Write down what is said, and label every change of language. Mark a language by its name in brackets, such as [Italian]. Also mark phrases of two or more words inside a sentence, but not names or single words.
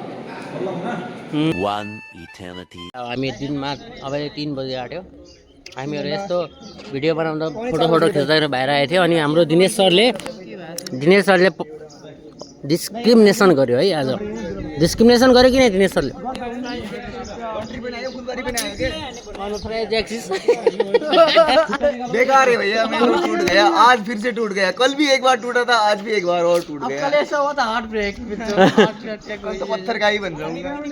[English] One eternity. [Nepali] अब हामी दिनमा अब 3 बजे आँट्यो हामीहरू यस्तो भिडियो बनाउँदा फोटो खिच्दा बाहिर आएको थियो अनि हाम्रो दिनेश सरले डिस्क्रिमिनेसन गर्यो है आज डिस्क्रिमिनेसन गर्यो कि नै दिनेश सरले [Hindi] बेकार है भैया मेरा टूट गया आज फिर से टूट गया कल भी एक बार टूटा था आज भी एक बार और टूट गया कल ऐसा हुआ था [English] heart break [Hindi] कल तो पत्थर का ही बन जाऊंगा